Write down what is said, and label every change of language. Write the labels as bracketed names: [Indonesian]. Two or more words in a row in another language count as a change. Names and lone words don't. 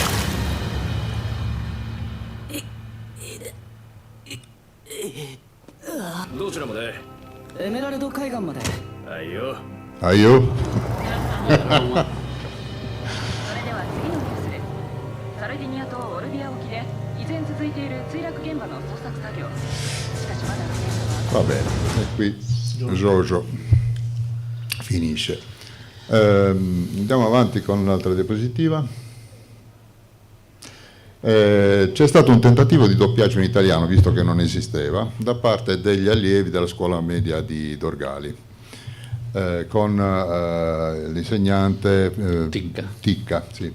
[Japanese] どちらまで？エメラルド海岸まで。はいよ。はいよ。それでは次のニュースです。サルディニア島オルビア沖で依然続いている墜落現場の捜索作業。しかしまだ現場は。 [Italian] Va bene, e qui Jojo finisce. Andiamo avanti con l'altra diapositiva. C'è stato un tentativo di doppiaggio in italiano, visto che non esisteva, da parte degli allievi della scuola media di Dorgali, con l'insegnante Ticca, sì.